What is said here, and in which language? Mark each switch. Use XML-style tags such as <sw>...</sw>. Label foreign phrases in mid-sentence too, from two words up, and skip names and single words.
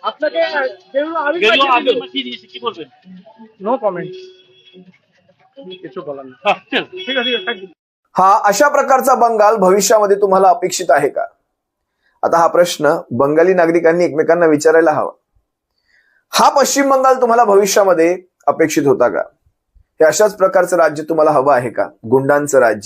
<bn>আপনাকে</bn> <en>no comment,</en> <bn>কিছু বলার নেই। ঠিক আছে,</bn> <en>thank you.</en> <mr>हा अशा प्रकारचा बंगाल भविष्यामध्ये तुम्हाला अपेक्षित आहे का? आता हा प्रश्न बंगाली नागरिकांनी एकमेकांना विचारायला हवा. हा पश्चिम बंगाल तुम्हाला भविष्यामध्ये अपेक्षित होता का? हे अशाच प्रकारचं राज्य तुम्हाला हवं आहे का? गुंडांचं राज्य?</mr>